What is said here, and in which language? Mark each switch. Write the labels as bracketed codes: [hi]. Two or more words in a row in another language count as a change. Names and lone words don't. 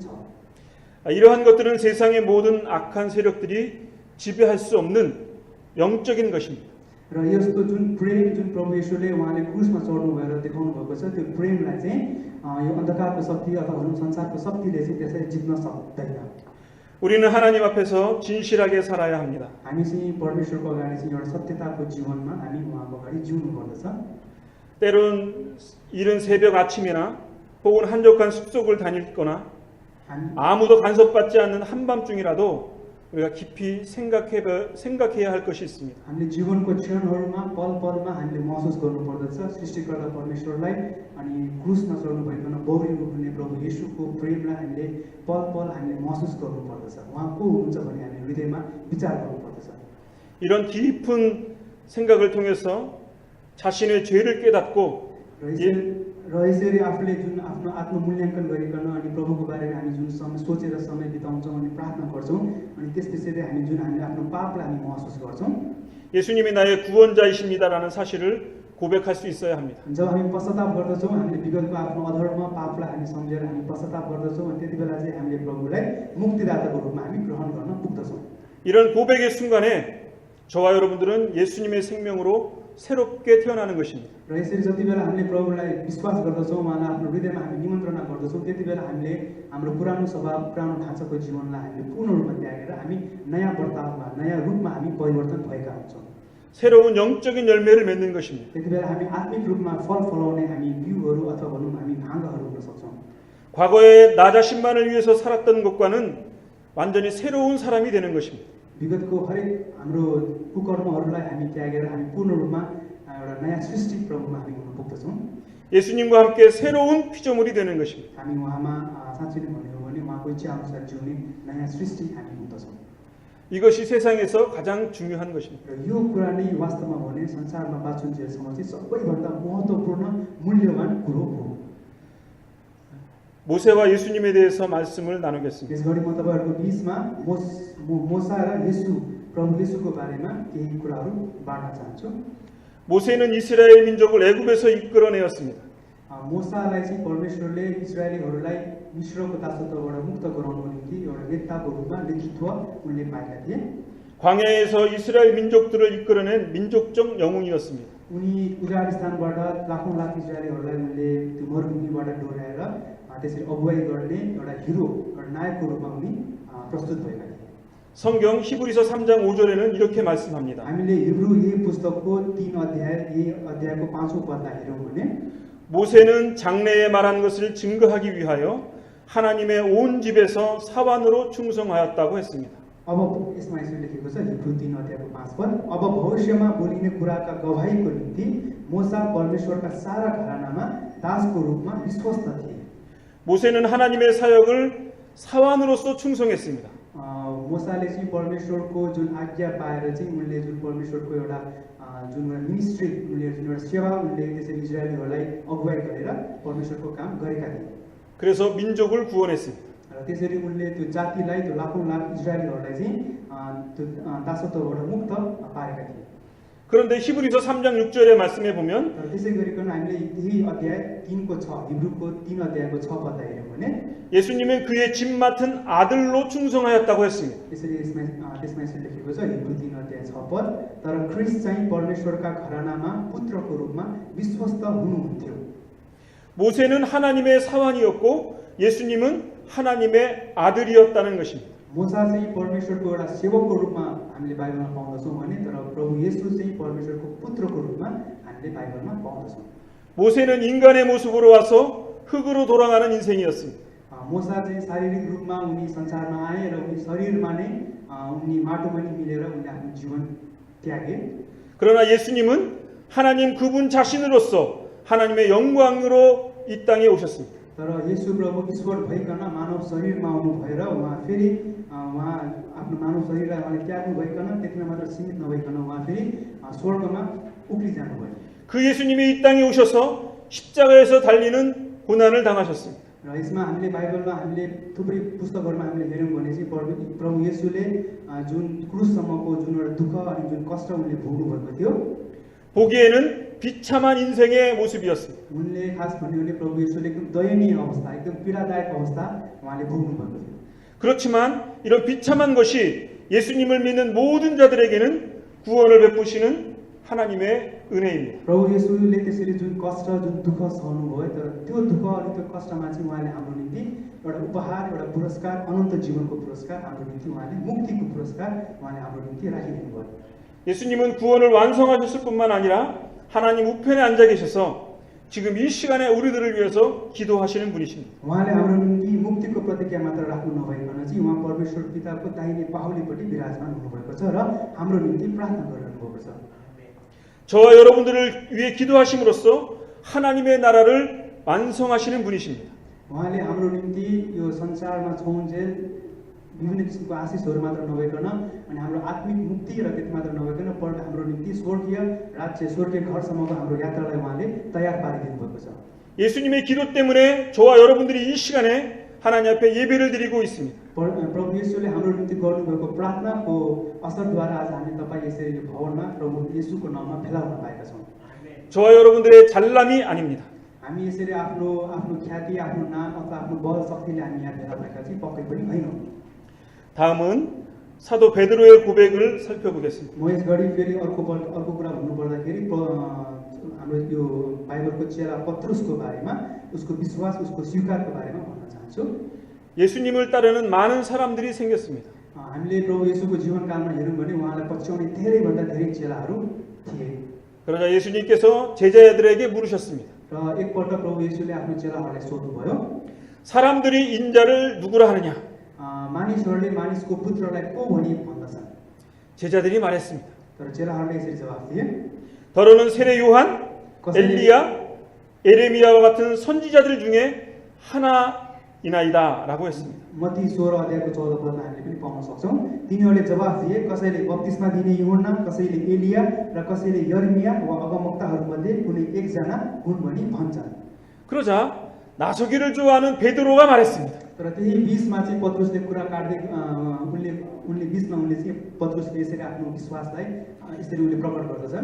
[ko] 이러한 것들은 세상의 모든 악한 세력들이 지배할 수 없는 영적인 것입니다. [ne] र यस्तो जुन प्रेम जुन प्रभु येशूले उहाँले क्रुसमा चढ्नु भएर देखाउनु भएको छ त्यो प्रेमलाई चाहिँ यो अन्धकारको शक्ति अथवा भनौँ संसारको शक्तिले चाहिँ त्यसरी जित्न सक्दैन। [ko] 우리는 하나님 앞에서 진실하게 살아야 합니다. [ne] हामी चाहिँ परमेश्वरको अगाडि चाहिँ एउटा सत्यताको जीवनमा हामी उहाँको अगाडि जिउनु पर्दछ। [ko] 때론 이른 새벽 아침이나 혹은 한적한 숲속을 다니거나 아무도 간섭받지 않는 한밤중이라도 우리가 깊이 생각해야 할 것이 있습니다. [ne] हामीले जीवनको क्षणहरूमा पलमा हामीले महसुस गर्नुपर्दछ सृष्टिकर्ता परमेश्वरलाई अनि क्रुसमा चढ्नु भइकन बौरिनु हुने प्रभु येशूको प्रेमलाई हामीले पल हामीले महसुस गर्नुपर्दछ। उहाँ को हुनुहुन्छ भने हामी हृदयमा विचार गर्नुपर्दछ। [ko] 이런 깊은 생각을 통해서 자신의 죄를 깨닫고 [ne] र यसरी आफूले जुन आफ्नो आत्ममूल्याङ्कन गरिकन अनि प्रभुको बारेमा हामी जुन सोचेर समय बिताउँछौँ अनि प्रार्थना गर्छौँ अनि त्यसपछि हामी हामीले आफ्नो पापलाई हामी महसुस गर्छौँ। [ko] 예수님이 나의 구원자이십니다라는 사실을 고백할 수 있어야 합니다. [ne] जब हामी पश्चाताप गर्दछौँ हामीले विगतको आफ्नो अधर्म पापलाई हामी सम्झेर हामी पश्चाताप गर्दछौँ अनि त्यति बेला चाहिँ हामीले प्रभुलाई मुक्तिदाताको रूपमा हामी ग्रहण गर्न पुग्दछौँ। [ko] 이런 고백의 순간에 저와 여러분들은 예수님의 생명으로 새롭게 태어나는 것입니다. [ne] र यसरी जति बेला हामीले प्रभुलाई विश्वास गर्दछौँ उहाँलाई आफ्नो हृदयमा हामी निमन्त्रणा गर्दछौँ त्यति बेला हामीले हाम्रो पुरानो स्वभाव पुरानो ढाँचाको जीवनलाई हामीले पूर्ण रूपमा त्यागेर हामी नयाँ वर्तावमा नयाँ रूपमा हामी परिवर्तन भएका हुन्छौँ। [ko] 새로운 영적인 열매를 맺는 것입니다. [ne] त्यति बेला हामी आत्मिक रूपमा फल फलाउने हामी बिउहरू अथवा भनौँ हामी भाङ्गाहरू हुन सक्छौँ। [ko] 과거에 나 자신만을 위해서 살았던 것과는 완전히 새로운 사람이 되는 것입니다. [ne] विगतको हरेक हाम्रो कुकर्महरूलाई हामी त्यागेर हामी पूर्ण रूपमा एउटा नयाँ सृष्टि प्रभुमा हामी हुन पुग्दछौँ। [ko] 예수님과 함께 새로운 피조물이 되는 것입니다. [ne] हामी उहाँमा साँच्चै नै भन्ने हो भने उहाँको इच्छा अनुसार जिउने नयाँ सृष्टि हामी हुँदछौँ। [ko] 이것이 세상에서 가장 중요한 것입니다. [ne] र यो कुरा नै वास्तवमा भने संसारमा बाँचुन्जेलसम्म चाहिँ सबैभन्दा महत्त्वपूर्ण मूल्यवान कुरो हो। [ko] 모세와 예수님에 대해서 말씀을 나누겠습니다. [ne] यसघडी म तपाईँहरूको बीचमा मोसा र येशू प्रभु येशूको बारेमा केही कुराहरू बाँड्न चाहन्छु। [ko] 모세는 이스라엘 민족을 애굽에서 이끌어내었습니다. [ne] मोसालाई चाहिँ परमेश्वरले इस्राएलीहरूलाई मिश्रको दासत्वबाट मुक्त गराउनको निम्ति एउटा नेताको रूपमा नेतृत्व उनले पाएका थिए। [ko] 광야에서 이스라엘 민족들을 이끌어낸 민족적 영웅이었습니다. [ne] उनी उजाड स्थानबाट लाखौँ लाख इस्राएलीहरूलाई उनले त्यो मरुभूमिबाट डोर्याएर त्यसरी अगुवाई गर्ने एउटा हिरो एउटा नायकको रूपमा उनी प्रस्तुत भएका थिए। [ko] 성경 히브리서 3장 5절에는 이렇게 말씀합니다. [ne] हामीले हिब्रू यही पुस्तकको 3 अध्याय यही अध्यायको 5औं पदलाई हेरौँ भने [ko] 모세는 장래에 말한 것을 증거하기 위하여 하나님의 온 집에서 사환으로 충성하였다고 했습니다. [ne] अब यसमा यसरी लेखेको छ हिब्रू 3 अध्यायको 5 पद अब भविष्यमा बोलिने कुराका गवाहीको निम्ति मोसा परमेश्वरका सारा घरानामा दासको रूपमा विश्वस्त थिए। [ko] 모세는 하나님의 사역을 사환으로서 충성했습니다. [ne] मोसाले चाहिँ परमेश्वरको जुन आज्ञा पाएर चाहिँ उनले जुन परमेश्वरको एउटा जुन मिनिस्ट्री उनले जुन एउटा सेवा उनले त्यसरी इजरायलीहरूलाई अगुवाई गरेर परमेश्वरको काम गरेका थिए। [ko] 그래서 민족을 구원했습니다. [ne] र त्यसरी उनले त्यो जातिलाई त्यो लाखौँ लाख इजरायलीहरूलाई चाहिँ त्यो दासत्वबाट मुक्त पारेका थिए। [ko] 그런데 히브리서 3장 6절의 말씀에 보면 [ne] तर त्यसै गरिकन हामीले यही अध्याय 3को 6 हिब्रूको 3 अध्यायको 6 पदलाई हेर्यौँ भने [ko] 예수님은 그의 집 맡은 아들로 충성하였다고 했습니다. [ne] त्यसरी त्यसमा यसरी लेखेको छ हिब्रू 3 अध्याय 6 पद तर ख्रिस्ट चाहिँ परमेश्वरका घरानामा पुत्रको रूपमा विश्वस्त हुनुहुन्थ्यो। [ko] 모세는 하나님의 사환이었고 예수님은 하나님의 아들이었다는 것입니다. [ne] मोसा चाहिँ परमेश्वरको एउटा सेवकको रूपमा हामीले बाइबलमा पाउँदछौँ भने तर प्रभु येशू चाहिँ परमेश्वरको पुत्रको रूपमा हामीले बाइबलमा पाउँदछौँ। [ko] 모세는 인간의 모습으로 와서 흙으로 돌아가는 인생이었습니다. [ne] मोसा चाहिँ शारीरिक रूपमा उनी संसारमा आए र उनी शरीरमा नै उनी माटोमा नै मिलेर उनले आफ्नो जीवन त्यागे। [ko] 그러나 예수님은 하나님 그분 자신으로서 하나님의 영광으로 이 땅에 오셨습니다. [ne] तर येशू प्रभु ईश्वर भइकन मानव शरीरमा आउनु भएर उहाँ फेरि उहाँ आफ्नो मानव शरीरलाई उहाँले त्याग्नु भइकन त्यतिमा मात्र सीमित नभइकन उहाँ फेरि स्वर्गमा उक्लिजानुभयो। [ko] 그 예수님이 이 땅에 오셔서 십자가에서 달리는 고난을 당하셨습니다. [ne] र यसमा हामीले बाइबलमा हामीले थुप्रै पुस्तकहरुमा हामीले हेर्यौं भने चाहिँ प्रभु येशूले जुन क्रुससम्मको जुन एउटा दुःख अनि जुन कष्ट उनले भोग्नु भएको थियो [ko] 보기에는 비참한 인생의 모습이었습니다. [ne] उनले खास भन्यो भने प्रभु येशूले एकदम दयनीय अवस्था एकदम पीडादायक अवस्था उहाँले भोग्नु भएको थियो। [ko] 그렇지만 이런 비참한 것이 예수님을 믿는 모든 자들에게는 구원을 베푸시는 하나님의 은혜입니다. [ne] प्रभु येशूले त्यसरी जुन कष्ट जुन दुःख सहनु भयो तर त्यो दुःख अनि त्यो कष्टमा चाहिँ उहाँले हाम्रो निम्ति एउटा उपहार एउटा पुरस्कार अनन्त जीवनको पुरस्कार हाम्रो निम्ति उहाँले मुक्तिको पुरस्कार उहाँले हाम्रो निम्ति राखिदिनु भयो। [ko] 예수님은 구원을 완성하셨을 뿐만 아니라 하나님 우편에 앉아 계셔서 지금 이 시간에 우리들을 위해서 기도하시는 분이십니다. [ne] उहाँले हाम्रो निम्ति मुक्तिको प्रतिज्ञा मात्र राख्नु नभइकन चाहिँ उहाँ परमेश्वर पिताको दाहिने बाहुलीपट्टि विराजमान हुनुभएको छ र हाम्रो निम्ति प्रार्थना गरिरहनु भएको छ। [ko] 저와 여러분들을 위해 기도하심으로써 하나님의 나라를 완성하시는 분이십니다. [ne] उहाँले हाम्रो निम्ति यो संसारमा छौन्जेल विभिन्न किसिमको आशिषहरू मात्र नभइकन अनि हाम्रो आत्मिक मुक्ति र त्यति मात्र नभइकन हाम्रो निम्ति स्वर्गीय राज्य स्वर्गीय घरसम्मको हाम्रो यात्रालाई उहाँले तयार पारिदिनु भएको छ। [ko] 예수님의 기도 때문에 저와 여러분들이 이 시간에 하나님 앞에 예배를 드리고 있습니다. [ne] प्रभु येशूले हाम्रो निम्ति गर्नुभएको प्रार्थनाको असरद्वारा आज हामी तपाईँ यसरी यो भवनमा प्रभु येशूको नाममा भेला हुन पाएका छौँ। [ko] 저와 여러분들의 잘남이 아닙니다. [ne] हामी यसरी आफ्नो ख्याति आफ्नो नाम अथवा आफ्नो बल शक्तिले हामी यहाँ भेला भएका चाहिँ पक्कै पनि होइनौँ। [ko] 다음은 사도 베드로의 고백을 살펴보겠습니다. [ne] म यसघडी फेरि अर्को कुरा भन्नुपर्दाखेरि हाम्रो यो बाइबलको चेला पत्रुसको बारेमा उसको विश्वास उसको स्वीकारको बारेमा भन्न चाहन्छु। [ko] 예수님을 따르는 많은 사람들이 생겼습니다. [ne] हामीले प्रभु येशूको जीवनकालमा हेरौँ भने उहाँलाई पछ्याउने धेरैभन्दा धेरै चेलाहरू थिए। [ko] 그러자 예수님께서 제자들에게 물으셨습니다. [ne] र एकपल्ट प्रभु येशूले आफ्नो चेलाहरूलाई सोध्नुभयो [ko] 사람들이 인자를 누구라 하느냐? [ne] मानिसहरूले मानिसको पुत्रलाई को भनी भन्दछन्? [ko] 제자들이 말했습니다. [ne] तर चेलाहरूले यसरी जवाफ दिए [ko] 더러는 세례 요한, 엘리야 에레미야와 같은 선지자들 중에 하나이나이다 라고 했습니다. [ne] मत्ती 16 अध्यायको 14 पदमा हामीले पनि पाउन सक्छौं तिनीहरूले जवाफ दिए कसैले बप्तिस्मा दिने यूहन्ना कसैले एलिया र कसैले यर्मिया वा अगमवक्ताहरूमध्ये कुनै एकजना हुन् भनी भन्छन् [ko] 그러자 나서기를 좋아하는 베드로가 말했습니다. [ne] तर त्यही बीचमा चाहिँ पत्रुसले कुरा काट्दै उनले बीचमा उनले चाहिँ पत्रुसले यसरी आफ्नो विश्वासलाई यसरी उनले प्रकट गर्दछन्